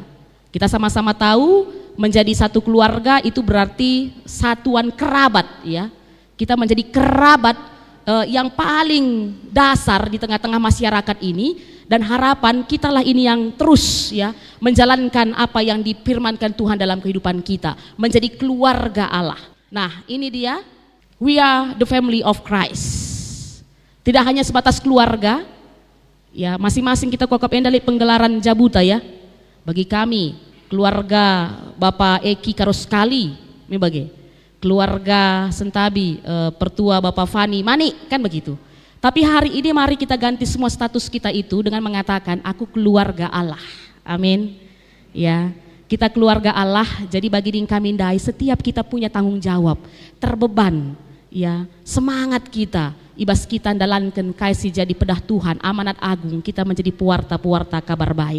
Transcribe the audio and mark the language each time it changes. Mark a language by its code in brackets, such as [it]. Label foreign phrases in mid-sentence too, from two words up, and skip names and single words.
[id] Kita sama-sama tahu menjadi satu keluarga itu berarti satuan kerabat ya. Kita menjadi kerabat yang paling dasar di tengah-tengah masyarakat ini, dan harapan kitalah ini yang terus ya menjalankan apa yang difirmankan Tuhan dalam kehidupan kita, menjadi keluarga Allah. Nah, ini dia. [en] We are the family of Christ. [id] Tidak hanya sebatas keluarga, ya masing-masing kita [btx] kokop endali penggelaran jabuta [id] ya. Bagi kami keluarga Bapak Eki Karoskali, bagi keluarga Sentabi, pertua Bapak Fani Mani, kan begitu. Tapi hari ini mari kita ganti semua status kita itu dengan mengatakan aku keluarga Allah. Amin. Ya, kita keluarga Allah, jadi bagi ding kami dai setiap kita punya tanggung jawab, terbeban, ya, semangat kita, ibas kita andalankan kasih jadi pedah Tuhan, amanat agung, kita menjadi pewarta-pewarta kabar baik.